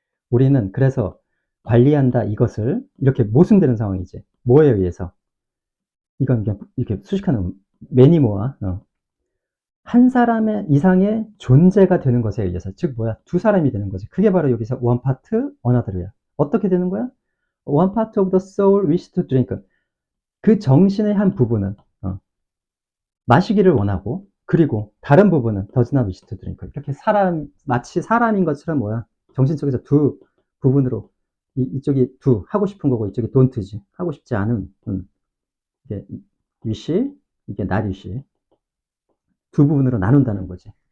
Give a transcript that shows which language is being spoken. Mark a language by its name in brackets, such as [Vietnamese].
[Korean] 우리는 그래서 관리한다. 이것을 이렇게 모순되는 상황이지. 뭐에 의해서? 이건 그냥 이렇게 수식하는 many more, 한 사람 이상의 존재가 되는 것에 의해서, 즉 뭐야, 두 사람이 되는 거지. 그게 바로 여기서 one part, another야. 어떻게 되는 거야? [English] One part of the soul wish to drink. [Korean] 그 정신의 한 부분은 마시기를 원하고, 그리고 다른 부분은 [English] does not wish to drink. [Korean] 이렇게 마치 사람인 것처럼 뭐야, 정신 속에서 두 부분으로, 이쪽이 do 하고 싶은 거고, 이쪽이 don't지, 하고 싶지 않은, 이게 wish, 이게 not wish, 두 부분으로 나눈다는 거지.